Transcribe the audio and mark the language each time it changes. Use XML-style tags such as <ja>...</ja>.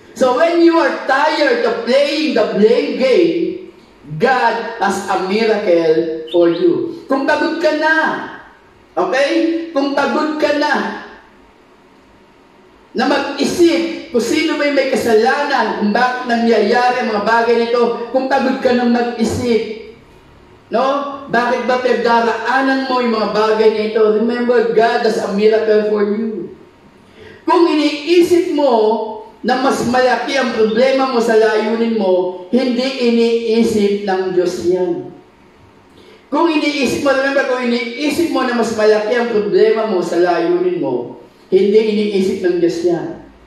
<en>So when you are tired of playing the blame game, God has a miracle for you.</en> <tl>Kung pagod ka na, okay? Kung pagod ka na mag-isip kung sino may kasalanan, kung bakit nangyayari ang mga bagay nito, kung pagod ka na mag-isip, no? Bakit ba pinagdaraanan mo yung mga bagay nito?</tl> <en>Remember, God has a miracle for you.</en> <tl>Kung iniisip mo na mas malaki ang problema mo sa layunin mo, hindi iniisip ng Diyos yan. Kung iniisip mo na mas malaki ang problema mo sa layunin mo, hindi iniisip ng Diyos yan.</tl>